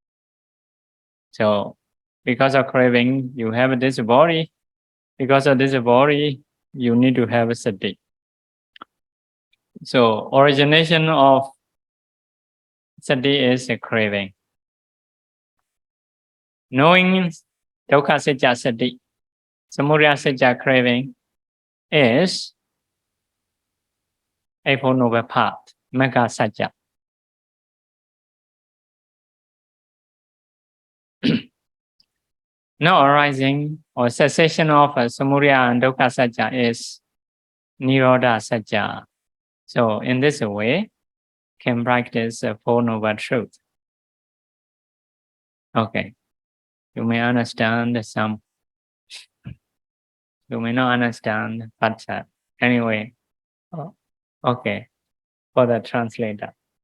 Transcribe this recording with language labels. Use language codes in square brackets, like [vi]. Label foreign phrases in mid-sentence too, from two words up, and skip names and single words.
[en] So because of craving, you have this body. Because of this body, you need to have sati. So origination of sati is a craving. Knowing [pi] dukkha sajja [en] sati, [pi] samudaya sajja [en] craving is a Four Noble Path, [pi] magga sajja. [en] No arising or cessation of samudaya and [pi] dukkha sajja [en] is [pi] nirodha sajja. [en] So in this way, can practice Four Noble Truths. Okay, you may understand some. You may not understand, but anyway, okay, for the translator.